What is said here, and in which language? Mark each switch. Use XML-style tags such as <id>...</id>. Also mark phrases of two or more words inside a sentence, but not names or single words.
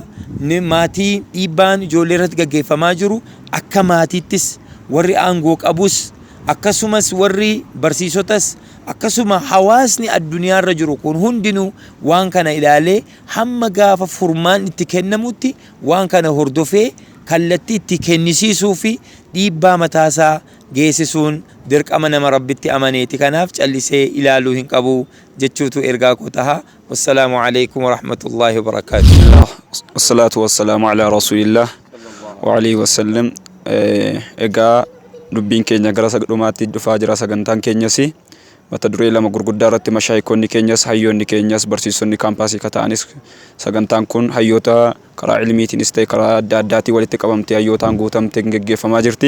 <om>Maatii dhiibbaan ijoollee irratti gaggeeffamaa jiru akka maatiittis warri aangoo qabus akkasumas warri barsiisotas akkasuma hawaasni addunyaarra jiru kun hundinuu waan kana ilaalee hamma gaafa furmaan itti kennamutti waan kana hordofee kallattii itti kennisiisuu fi dhiibbaa mataasaa geessisuun dirqama nama rabbitti amaneeti. Kanaaf callisee ilaaluu hin qabu jechuutu ergaa koo taha.</om> <ar>والسلام عليكم ورحمة الله وبركاته. والصلاة والسلام على رسول الله وآله وسلم.</ar> <om>Egaa dubbiin keenya gara dhumaatti dhufaa jira. Sagantaan keenyas mata duree lama gurguddaa irratti mashaayikoonni keenyas hayyoonni keenyas barsiisonni kaampaasii kata'anis sagantaan kun hayyoota karaa ilmiitiinis ta'e karaa adda addaatiin walitti qabamtee hayyootaan guutamtee gaggeeffamaa jirti.</om>